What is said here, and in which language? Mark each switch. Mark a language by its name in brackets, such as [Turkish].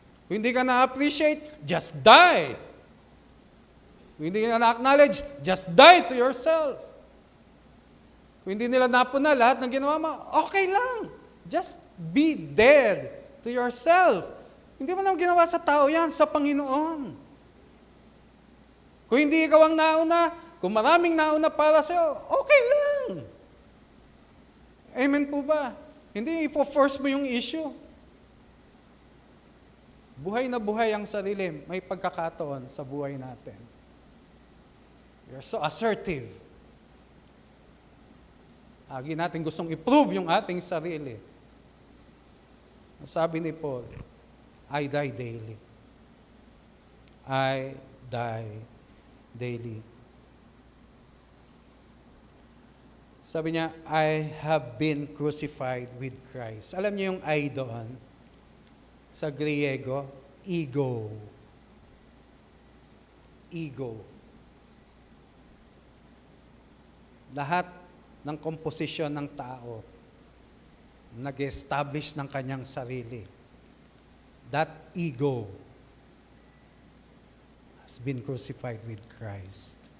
[Filipino] Kung hindi ka na-appreciate, [English] just die. [Filipino] Kung hindi ka na-acknowledge, [English] just die to yourself. [Filipino] Kung hindi nila napuna lahat ng ginawa mo, okay lang. [English] Just be dead to yourself. [Filipino] Hindi mo naman ginawa sa tao yan, sa Panginoon. Kung hindi ikaw ang nauna, kung maraming nauna para sa'yo, okay lang. Amen po ba? Hindi ipo-force mo yung issue. Buhay na buhay ang sarili. May pagkakataon sa buhay natin. [English] You're so assertive. [Filipino] Lagi natin gustong i-prove yung ating sarili. Sabi ni Paul, [English] I die daily. I die daily. [Filipino] Sabi niya, [English] I have been crucified with Christ. [Filipino] Alam niyo yung I doon? Sa Griego, ego. [English] Ego. [Filipino] Lahat ng komposisyon ng tao nag-establish ng kanyang sarili. [English] That ego has been crucified with Christ.